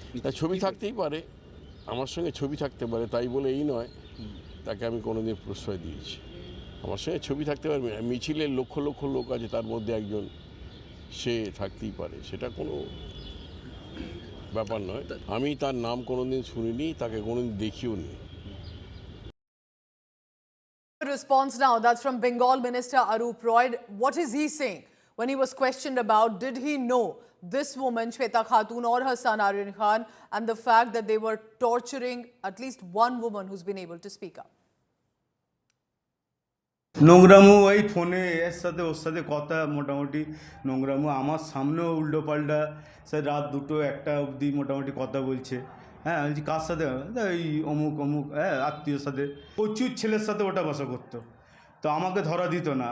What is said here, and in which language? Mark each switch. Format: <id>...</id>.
<bn>তা ছবি থাকতেই পারে, আমার সঙ্গে ছবি থাকতে পারে, তাই বলে এই নয় তাকে আমি কোনোদিন প্রশ্রয় দিয়েছি। আমার সঙ্গে ছবি থাকতে পারে, মিছিলের লক্ষ লক্ষ লোক আছে, তার মধ্যে একজন সে থাকতেই পারে, সেটা কোনো ব্যাপার নয়। আমি তার নাম কোনোদিন শুনিনি, তাকে কোনোদিন দেখিও নি।</bn> <en>Response now, that's from Bengal Minister Arup Roy. What is he saying when he was questioned about did he know this woman Shweta Khatun or her son Aryan Khan, and the fact that they were torturing at least one woman who's been able to speak up?</en> <bn>নোংরামু ওই ফোনে এর সাথে ওর সাথে কথা, মোটামুটি নোংরামু আমার সামনেও উল্টো পাল্টা, সে রাত 2-1 অবধি মোটামুটি কথা বলছে। হ্যাঁ, বলছি কার সাথে? এই অমুক অমুক, হ্যাঁ আত্মীয়র সাথে। প্রচুর ছেলের সাথে ওটা বসা করতো, তো আমাকে ধরা দিত না।</bn>